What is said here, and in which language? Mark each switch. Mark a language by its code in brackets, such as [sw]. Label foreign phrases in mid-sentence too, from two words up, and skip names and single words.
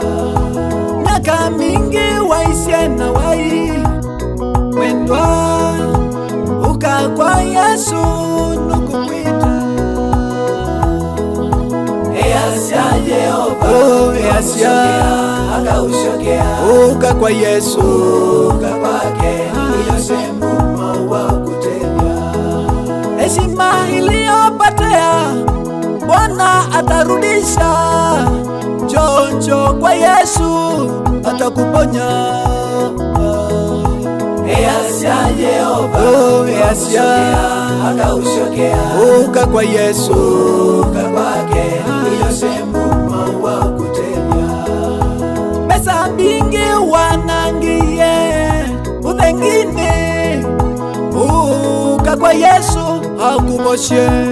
[kam] miaka mingi waisye na wai mwendwa uka kwa Yesu nukukwita easya Jehova easya akaucokea uka kwa Yesu uka kwake wiyose mumo wa kutethia [sw] heshima iliyopotea Bwana atarudisha. Njoo kwa Yesu atakuponya. [kam] easya Jehova easya akaucokea uka kwa Yesu uka kwake wiyose mumo wa kutethia pesa mbingi wanangie uthengine uka kwa Yesu akuboshe.